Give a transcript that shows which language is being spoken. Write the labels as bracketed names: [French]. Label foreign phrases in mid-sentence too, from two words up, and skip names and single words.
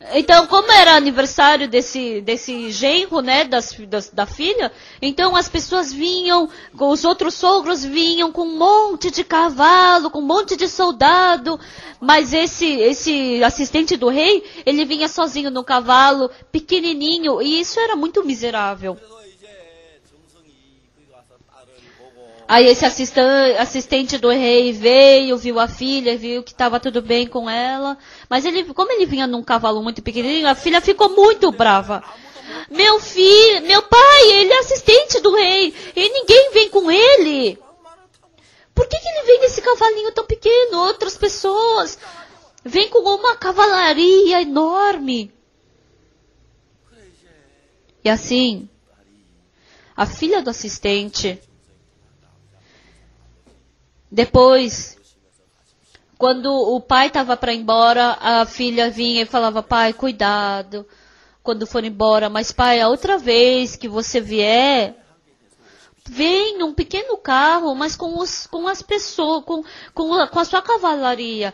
[Portuguese] então como era aniversário desse genro, né, da filha, então as pessoas vinham, os outros sogros vinham com um monte de cavalo, com um monte de soldado, mas esse assistente do rei, ele vinha sozinho no cavalo, pequenininho, e isso era muito miserável. [Korean] 그래서 이제 정성이 거기 가서 딸을 보고 [Portuguese] Aí esse assistente do rei veio, viu a filha, viu que estava tudo bem com ela. Mas como ele vinha num cavalo muito pequenininho, a filha ficou muito brava. Meu pai, ele é assistente do rei e ninguém vem com ele. [Korean] 말을 타고 [Portuguese] Por que ele vem nesse cavalinho tão pequeno? Outras pessoas vêm com uma cavalaria enorme. [Korean] 그래 이제 [Portuguese] E assim, a filha do assistente, depois, quando o pai estava para ir embora, a filha vinha e falava: pai, cuidado quando for embora, mas pai, a outra vez que você vier, vem num pequeno carro, mas com as pessoas, com a sua cavalaria.